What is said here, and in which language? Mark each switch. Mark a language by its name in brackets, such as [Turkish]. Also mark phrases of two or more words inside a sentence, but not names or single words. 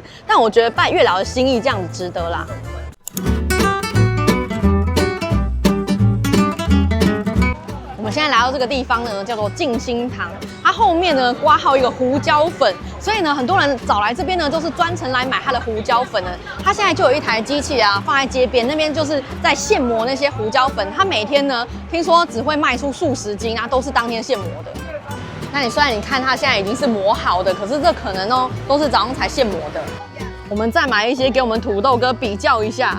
[Chinese] 但我覺得拜月老的心意這樣子值得啦。我們現在來到這個地方呢，叫做靜心堂。它後面呢掛號一個胡椒粉，所以呢很多人找來這邊呢都是專程來買它的胡椒粉的。它現在就有一台機器啊放在街邊，那邊就是在現磨那些胡椒粉。它每天呢聽說只會賣出數十斤啊，都是當天現磨的。那你雖然你看它現在已經是磨好的，可是這可能哦都是早上才現磨的。我們再買一些給我們土豆哥比較一下。